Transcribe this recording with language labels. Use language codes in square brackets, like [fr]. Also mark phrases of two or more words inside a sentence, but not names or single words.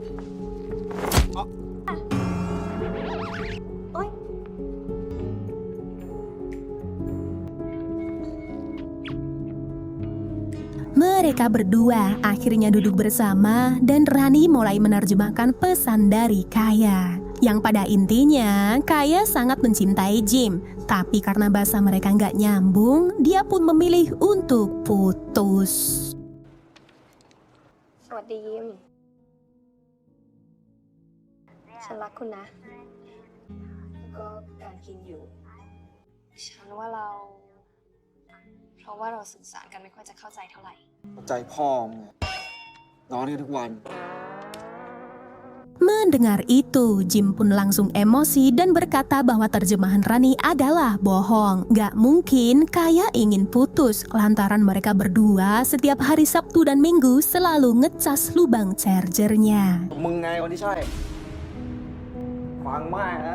[id] Mereka berdua akhirnya duduk bersama dan Rani mulai menerjemahkan pesan dari Kaya. Yang pada intinya, Kaya sangat mencintai Jim. Tapi karena bahasa mereka nggak nyambung, dia pun memilih untuk putus. [th] สวัสดียิม ฉันรักคุณนะแล้วก็การกินอยู่ ฉันว่าเรา เพราะว่าเราสื่อสารกันไม่ค่อยจะเข้าใจเท่าไหร่ ใจพ่อมึงนอนกันทุกวัน [id] Mendengar itu, Jim pun langsung emosi dan berkata bahwa terjemahan Rani adalah bohong. Gak mungkin Kaya ingin putus lantaran mereka berdua setiap hari Sabtu dan Minggu selalu ngecas lubang chargernya. [th] มึงไงคนที่ใช่ฟังมากนะ